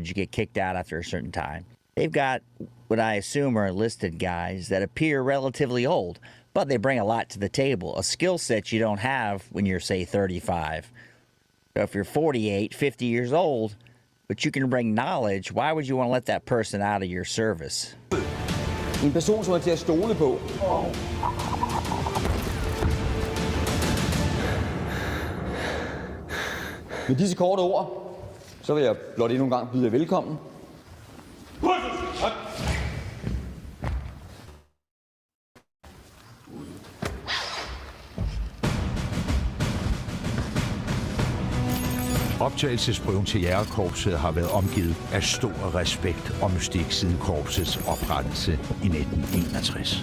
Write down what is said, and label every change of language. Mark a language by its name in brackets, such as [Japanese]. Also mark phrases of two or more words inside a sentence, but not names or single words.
[English] You get kicked out after a certain time. They've got what I assume are enlisted guys that appear relatively old, but they bring a lot to the table, a skill set you don't have when you're, say, 35. So if you're 48, 50 years old, but you can bring knowledge, why would you want to let that person out of your service? [Danish] En person, som er til at stole på. Med disse korte ord, så vil jeg blot endnu en gang byde jer velkommen. Optagelsesprøven til Jægerkorpset har været omgivet af stor respekt og mystik siden korpsets oprettelse i 1961.